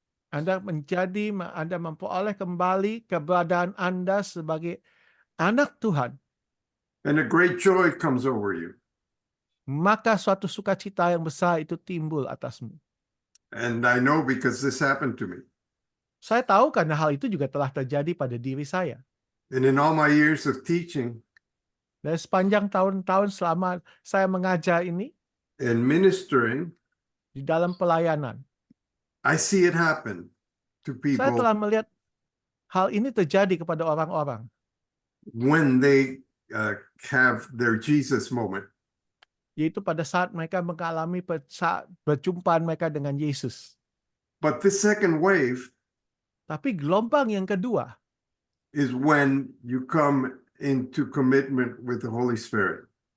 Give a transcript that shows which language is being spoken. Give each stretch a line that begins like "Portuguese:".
Indonesian: Anda memperoleh kembali keberadaan Anda sebagai anak Tuhan.
English: And a great joy comes over you.
Indonesian: Maka suatu sukacita yang besar itu timbul atasmu.
English: And I know because this happened to me.
Indonesian: Saya tahu karena hal itu juga telah terjadi pada diri saya.
English: And in all my years of teaching,
Indonesian: dan sepanjang tahun-tahun selama saya mengajar ini
English: and ministering,
Indonesian: di dalam pelayanan.
English: I see it happen to
Indonesian: Saya
English: people
Indonesian: telah melihat hal ini terjadi kepada orang-orang
English: when they have their Jesus moment.
Indonesian: yaitu pada saat mereka mengalami saat perjumpaan mereka dengan Yesus.
English: But the second wave
Indonesian: Tapi gelombang yang kedua
English: is when you come into commitment with the Holy Spirit.